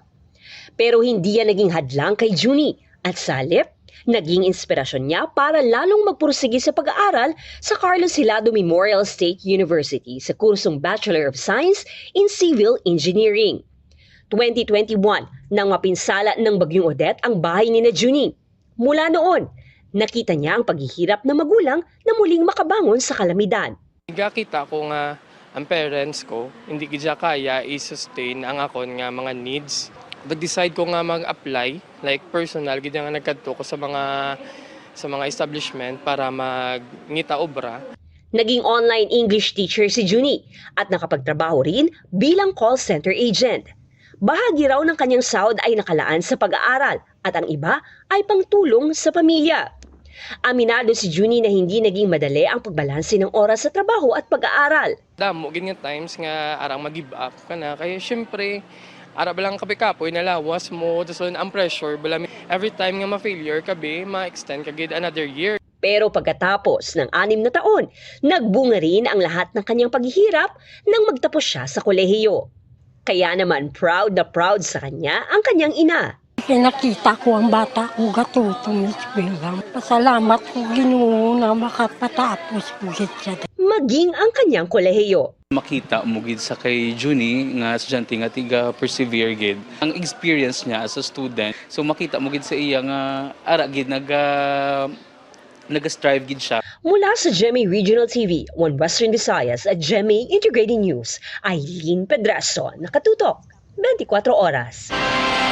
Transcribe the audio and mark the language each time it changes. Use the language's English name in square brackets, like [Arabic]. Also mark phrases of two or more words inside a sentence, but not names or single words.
[Filipino] Pero hindi yan naging hadlang kay Junie at sa halip, naging inspirasyon niya para lalong magpursige sa pag-aaral sa Carlos Hilado Memorial State University sa kursong [English] Bachelor of Science in Civil Engineering. [Filipino] 2021 nang mapinsala ng Bagyong Odette ang bahay ni na Junie. Mula noon, nakita niya ang paghihirap ng magulang na muling makabangon sa kalamidad. [Hiligaynon] Nakita ko nga ang parents ko, hindi gidya kaya i-sustain ang akon nga mga needs. Nag-decide ko nga mag-apply, [English] like personal, [Hiligaynon] gidya nga nagkadto ko sa mga establishment para magngita obra. [Filipino] Naging online English teacher si Junie at nakapagtrabaho rin bilang call center agent. Bahagi raw ng kanyang sahod ay nakalaan sa pag-aaral at ang iba ay pangtulong sa pamilya. Aminado si Junie na hindi naging madali ang pagbalanse ng oras sa trabaho at pag-aaral. [Hiligaynon] Damo, ganyan times nga arang mag-give up ka na. Kaya syempre, ara ba lang kapi-kapoy nalawas mo, tapos ang pressure, bala, [English] every time [Hiligaynon] nga ma-failure ka be, ma-extend ka gid [English] another year. [Filipino] Pero pagkatapos ng 6 na taon, nagbunga rin ang lahat ng kanyang paghihirap nang magtapos siya sa kolehiyo. Kaya naman proud na proud sa kanya ang kanyang ina. [Hiligaynon] Nakita ko ang bata ko gatuto ng eskwela. Pasalamat ko Ginoo na makapatapos ko siya. [Filipino] Maging ang kanyang kolehiyo. [Hiligaynon] Makita mo gid sa kay Junie nga estudyante nga tiga persevere gid ang experience niya [English] as a student. [Hiligaynon] So makita mo gid sa iya nga ara gid nag-strive gid siya. [Filipino] Mula sa GMA Regional TV, 1 Western Visayas at GMA Integrated News, Aileen Pedreso, nakatutok 24 oras.